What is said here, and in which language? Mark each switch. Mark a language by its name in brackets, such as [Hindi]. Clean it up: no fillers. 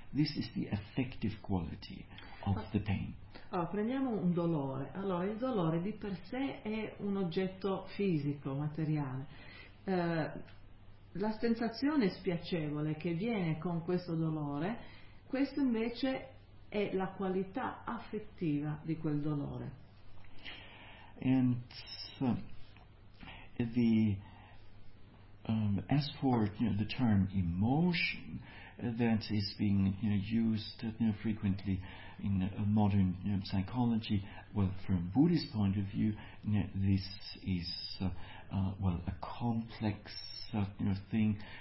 [English] This is the affective quality of the pain. [Italian] Allora, prendiamo un dolore. Allora, il dolore di per sé è un oggetto fisico, materiale. La sensazione spiacevole che viene con questo dolore, questo invece è la qualità affettiva di quel dolore. [English] And so, the as for the term emotion that is being used frequently in modern psychology, well, from Buddhist point of view, this is a complex thing